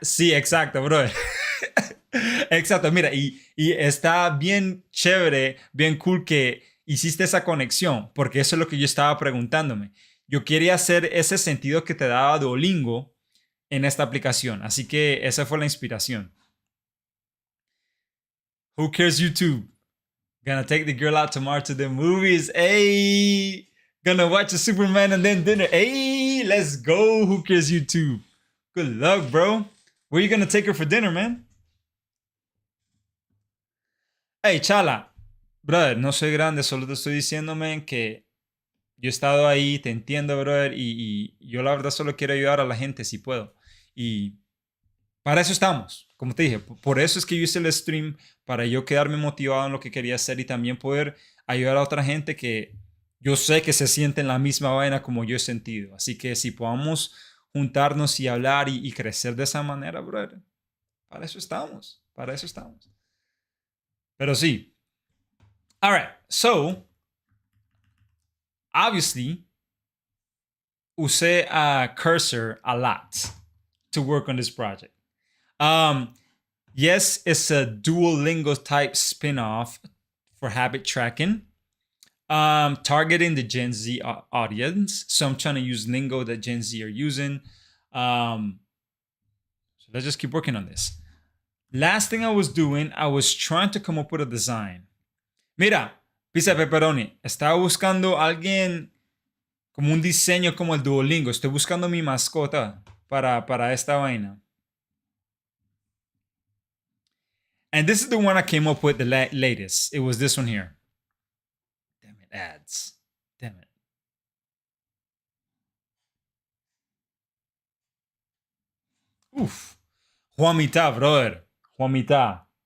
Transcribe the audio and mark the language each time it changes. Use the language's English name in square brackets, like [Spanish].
[Spanish] Sí, exacto, brother. Exacto, mira, y está bien chévere, bien cool que hiciste esa conexión, porque eso es lo que yo estaba preguntándome. Yo quería hacer ese sentido que te daba Duolingo en esta aplicación, así que esa fue la inspiración. [English] Who cares YouTube? Gonna take the girl out tomorrow to the movies. Hey, gonna watch a Superman and then dinner. Hey, let's go. Who cares YouTube? Good luck, bro. Where you gonna take her for dinner, man? Hey, chala. [Spanish] Brother, no soy grande, solo te estoy diciéndome que yo he estado ahí, te entiendo, brother, y yo la verdad solo quiero ayudar a la gente si puedo. Y para eso estamos, como te dije, por eso es que yo hice el stream, para yo quedarme motivado en lo que quería hacer y también poder ayudar a otra gente que yo sé que se siente en la misma vaina como yo he sentido. Así que si podamos juntarnos y hablar y crecer de esa manera, brother, para eso estamos, para eso estamos. Pero sí. [English] All right, so, obviously, usé a Cursor a lot to work on this project. Yes, it's a Duolingo type spin-off for habit tracking, targeting the Gen Z audience. So I'm trying to use lingo that Gen Z are using. So let's just keep working on this. Last thing I was doing, I was trying to come up with a design. [Spanish] Mira, pizza pepperoni, estaba buscando a alguien como un diseño como el Duolingo. Estoy buscando mi mascota para esta vaina. [English] And this is the one I came up with the latest. It was this one here. Damn it, ads. Damn it. Uf. Juanita, brother. Juanita.